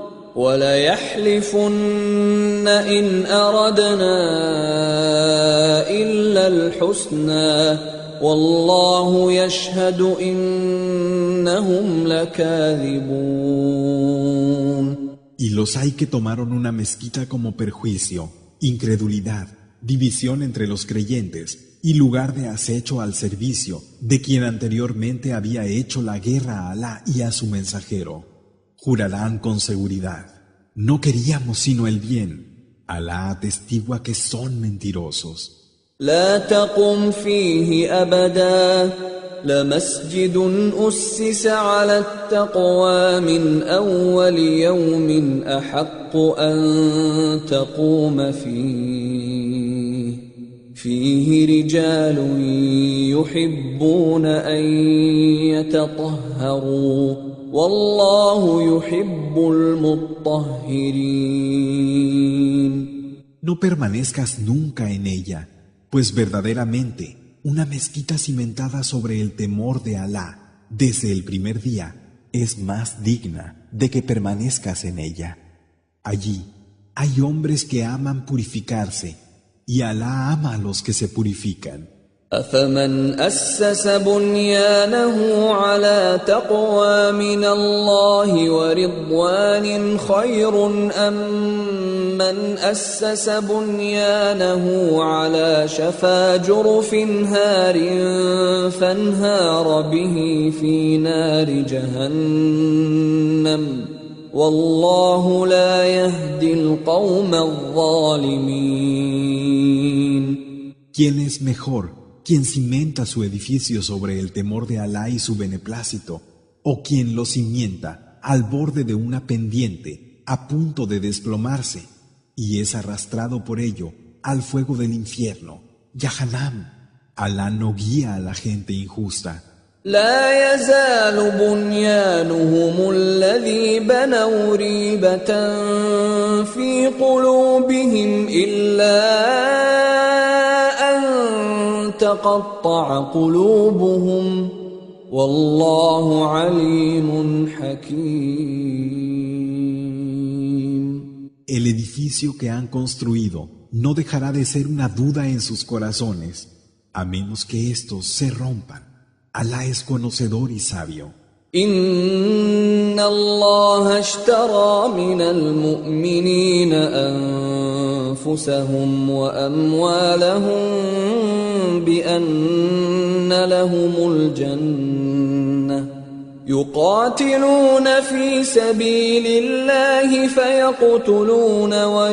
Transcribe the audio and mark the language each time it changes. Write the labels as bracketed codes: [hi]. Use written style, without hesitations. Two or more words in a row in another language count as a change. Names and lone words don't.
[ar] وليحلفن إن أردنا إلا الحسنى والله يشهد إنهم لكاذبون. [es] Y los hay que tomaron una mezquita como perjuicio, incredulidad, división entre los creyentes y lugar de acecho al servicio de quien anteriormente había hecho la guerra a Alá y a su mensajero. Jurarán con seguridad, no queríamos sino el bien. Alá atestigua que son mentirosos. [ar] لا تقم فيه أبدا لمسجد أسس على التقوى من أول يوم أحق أن تقوم فيه رجال يحبون أن يتطهروا والله يحب المطهرين. [es] No permanezcas nunca en ella, pues verdaderamente una mezquita cimentada sobre el temor de Alá desde el primer día es más digna de que permanezcas en ella. Allí hay hombres que aman purificarse y Alá ama a los que se purifican. [ar] أفمن أسس بنيانه على تقوى من الله ورضوان خير أم من أسس بنيانه على شفا جرف هار فانهار به في نار جهنم والله لا يهدي القوم الظالمين. [es] ¿Quién es mejor quien cimenta su edificio sobre el temor de Alá y su beneplácito, o quien lo cimienta al borde de una pendiente a punto de desplomarse, y es arrastrado por ello al fuego del infierno, Yahanam. Alá no guía a la gente injusta. [ar] لا يزال بنيانهم الذي بنوا ريبة في قلوبهم إلا أن تقطع قلوبهم والله عليم حكيم. [es] El edificio que han construido no dejará de ser una duda en sus corazones, a menos que estos se rompan. Alá es conocedor y sabio. [ar] إن الله اشترى من المؤمنين أنفسهم وأموالهم بأن لهم الجنة يقاتلون في سبيل الله فيقتلون